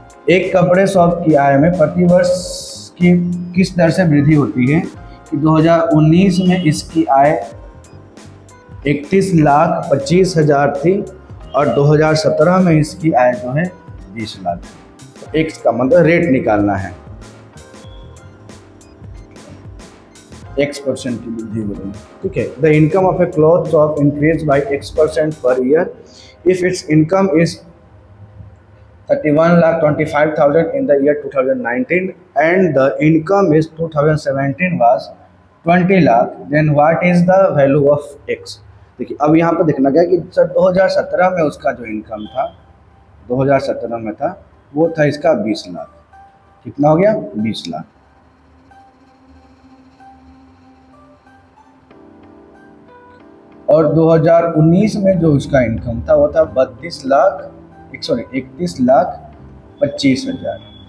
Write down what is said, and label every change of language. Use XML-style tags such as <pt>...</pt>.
<hi>एक कपड़े शॉप की आय में प्रतिवर्ष की किस दर से वृद्धि होती है कि 2019 में इसकी आय 31,25,000 थी और 2017 में इसकी आय जो है 20 लाख। तो एक्स का मतलब रेट निकालना है, x% की वृद्धि हो रही है। ठीक है,</hi> <en>The income of a cloth shop increase by x% per year if it's income is 31,25,000 in the year 2019 and the income is 2017 was 20 lakh, then what is the value of x?</en> <hi>देखिए अब यहाँ पर देखना क्या कि sir 2017 में उसका जो इनकम था, 2017 में था, वो था इसका 20 लाख। कितना हो गया? 20 लाख। और 2019 में जो उसका इनकम था वो था 31,25,000।</hi>